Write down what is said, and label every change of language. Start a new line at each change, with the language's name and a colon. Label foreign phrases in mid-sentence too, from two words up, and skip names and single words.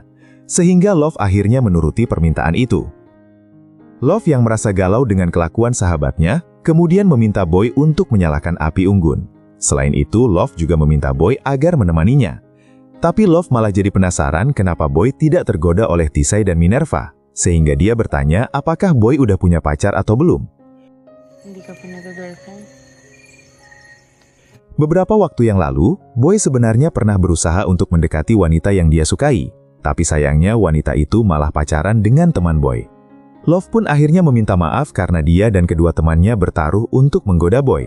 Indonesian: Sehingga Love akhirnya menuruti permintaan itu. Love yang merasa galau dengan kelakuan sahabatnya, kemudian meminta Boy untuk menyalakan api unggun. Selain itu, Love juga meminta Boy agar menemaninya. Tapi Love malah jadi penasaran kenapa Boy tidak tergoda oleh Tisai dan Minerva. Sehingga dia bertanya apakah Boy udah punya pacar atau belum.
Filipino: Hindi ka pa nag-girlfriend?
Indonesian: Beberapa waktu yang lalu, Boy sebenarnya pernah berusaha untuk mendekati wanita yang dia sukai. Tapi sayangnya wanita itu malah pacaran dengan teman Boy. Love pun akhirnya meminta maaf karena dia dan kedua temannya bertaruh untuk menggoda Boy.